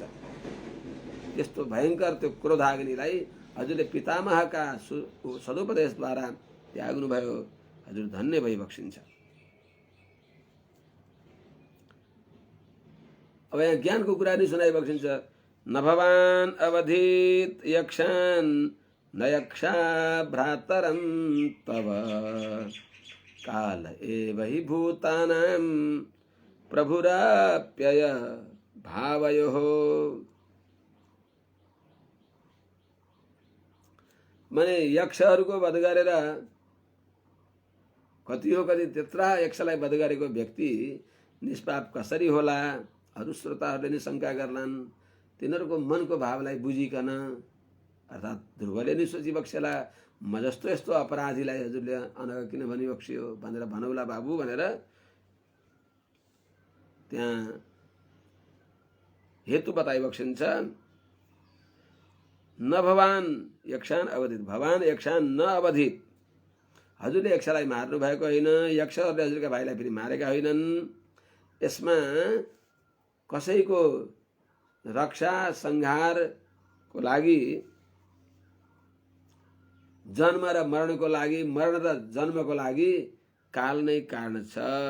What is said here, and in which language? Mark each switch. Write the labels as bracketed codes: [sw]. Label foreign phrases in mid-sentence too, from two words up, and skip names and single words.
[ne] त्यस्तो भयङ्कर त्यो क्रोधाग्निलाई हजुरले पितामहका सदुपदेशद्वारा त्याग्नुभयो। हजुर धन्य भइबक्सिन्छ। अब यहाँ ज्ञानको कुरा नि सुनाइबक्सिन्छ। [sa] न भवान् अवधीत यक्षान् न यक्षा भ्रातरं तव काल एव हि भूतानां प्रभुराप्यय भावयोः। [ne] माने यक्षहरूको वध गरेर कति हो कति त्यत्रा यक्षलाई वध गरेको व्यक्ति निष्पाप कसरी होला? अरू श्रोताहरूले नि शङ्का गर्लान्। तिनीहरूको मनको भावलाई बुझिकन अर्थात् ध्रुवले नि सोचिबक्सेला म जस्तो यस्तो अपराधीलाई हजुरले अनघ किन भनिबक्सियो भनेर भनौला बाबु भनेर त्यहाँ हेतु बताइबक्सिन्छ। [sa] न भवान यक्षान अवधित, भवान यक्षान न अवधित, [ne] हजुरले यक्षलाई मार्नु भएको होइन, यक्षहरूले हजुरका भाइलाई फेरि मारेका होइनन्। यसमा कसैको रक्षा संहारको लागि, जन्म र मरणको लागि, मरण र जन्मको लागि काल नै कारण छ।